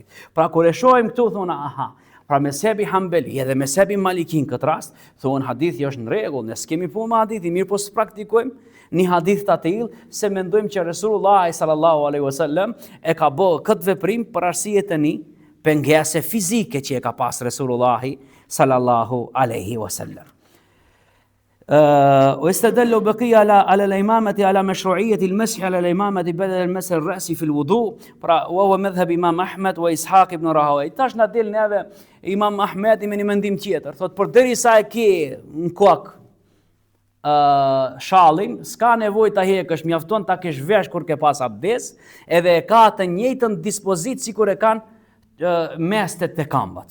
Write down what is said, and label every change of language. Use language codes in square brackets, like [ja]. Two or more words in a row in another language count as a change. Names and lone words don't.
[sq] Pra kur e shohim këtu thonë aha, pra mezhebi Hanbeli edhe mezhebi Malikin këtë rast, thonë hadithi është në rregull, ne s'kemi punë me hadithin, mirë po s'praktikojmë një hadith të tillë se mendojmë që Resulullah [ar] صلى الله عليه وسلم [sq] e ka bërë këtë veprim për arsye të një pengese fizike që e ka pas Resulullah [ar] صلى الله عليه وسلم. واستدلوا بقية على الإمامة على مشروعية المسح على الإمامة بدل المسح الرأسي في الوضوء وهو مذهب إمام أحمد وإسحاق ibn Rahawayh. [sq] Tash na del neve Imam Ahmedi me një mendim tjetër. Thot përderisa e ke në kokë shallin, s'ka nevojë ta heqësh, mjafton ta kesh vesh kur ke pas abdes, edhe e ka të njëjtën dispozit sikur e kanë mestet të kambat.